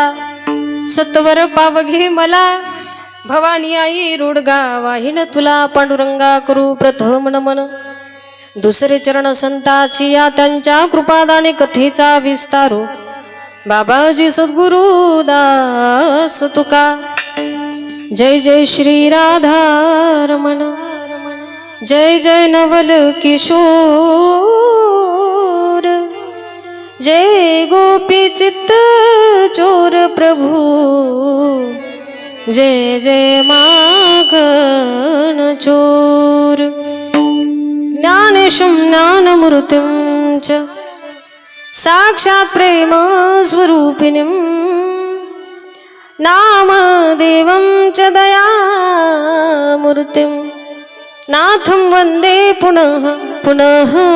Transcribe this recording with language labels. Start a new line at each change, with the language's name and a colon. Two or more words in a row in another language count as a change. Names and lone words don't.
Marathi: सत्वर पावघे मला, भवानी आई रोडगा वाहीन तुला। पांडुरंगा करू प्रथम नमन, दुसरे चरण संताची या त्यांच्या कृपादाने कथेचा विस्तारो। बाबाजी सद्गुरु दास तुका।
Hindi: जय जय श्री राधारमण, जय जय नवल किशोर, जय गोपी चित्त चोर प्रभु, जय जय माखन चोर।
Sanskrit: ज्ञानेशं ज्ञानमूर्तिं च साक्षात् प्रेम स्वरूपिणीं, नामदेवं च दयामूर्तिं, नाथं वन्दे पुनः पुनः।